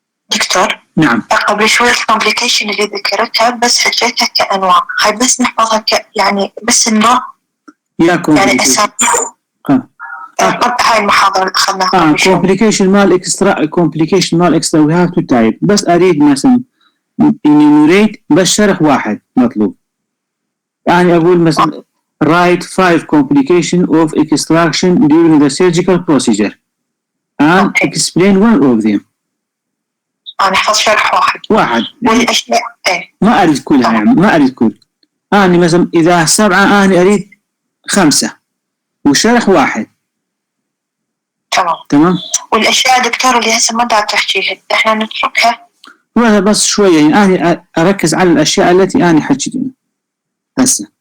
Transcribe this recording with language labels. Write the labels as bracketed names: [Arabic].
[Arabic] دكتور نعم. قبل شوي الكومبليكيشن اللي ذكرتها بس حكيتها كأنواع، هاي بس نحفظها يعني بس النوع يا يعني أسامي. هاي المحاضرة اللي أخذناها قبل شوي. [English] complication [Arabic] مال اكسترا [English] we have to type. [Arabic] بس أريد مثلا enumerate بس شرح واحد مطلوب. يعني أقول مثلا [English] write 5 complications of extraction during the surgical procedure and explain one of them. [Arabic] نحفظ شرح واحد. والأشياء ما أريد كلها يعني ما أريد كل. أنا مثلا إذا 7 أنا أريد 5 وشرح واحد. تمام. والأشياء دكتور اللي هسه ما دا تحكيها إحنا نتركها. وهذا بس شوية يعني أنا أركز على الأشياء التي أنا حكيتها هسه.